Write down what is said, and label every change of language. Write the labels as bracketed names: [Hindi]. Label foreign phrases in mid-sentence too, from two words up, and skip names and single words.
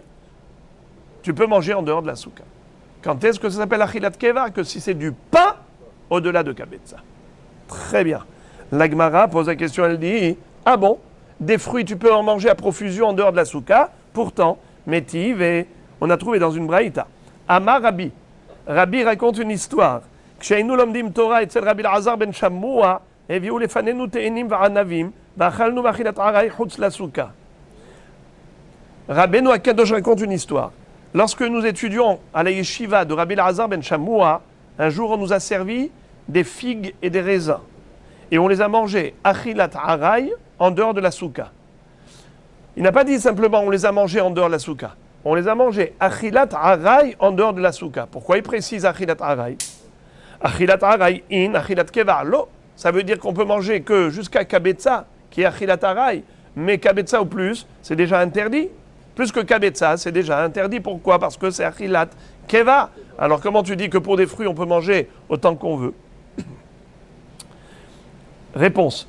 [French] Tu peux manger en dehors de la souka. Quand est-ce que ça s'appelle [Hebrew] אכילת קבע? [French] Que si c'est du pain au-delà de Kabetza. Très bien. La Gemara pose la question, elle dit, ah bon, des fruits tu peux en manger à profusion en dehors de la souka, pourtant, métive, et on a trouvé dans une braïta. [Hebrew] אמר רבי. [French] Rabbi raconte une histoire. [Hebrew] כשהיינו לומדים תורה אצל רבי אלעזר בן שמוע, הביאו לפנינו תאנים וענבים, ואכלנו מאכילת עראי חוץ לסוכה. [French] Rabbeinu Akadosh raconte une histoire. Lorsque nous étudions à la yeshiva de Rabbi Elazar ben Shamoua, un jour on nous a servi des figues et des raisins. Et on les a mangés [Hebrew] אכילת עראי [French] en dehors de la souka. Il n'a pas dit simplement on les a mangés en dehors de la souka. On les a mangés [Hebrew] אכילת עראי [French] en dehors de la souka. Pourquoi il précise [Hebrew] אכילת עראי? אכילת עראי אין אכילת קבע לא. [French] Ça veut dire qu'on peut manger que jusqu'à Kabetza, qui est [Hebrew] אכילת עראי. [French] Mais Kabetza ou plus, c'est déjà interdit. Plus que Kabetza, c'est déjà interdit. Pourquoi? Parce que c'est [Hebrew] אכילת קבע. [French] Alors comment tu dis que pour des fruits, on peut manger autant qu'on veut? Réponse.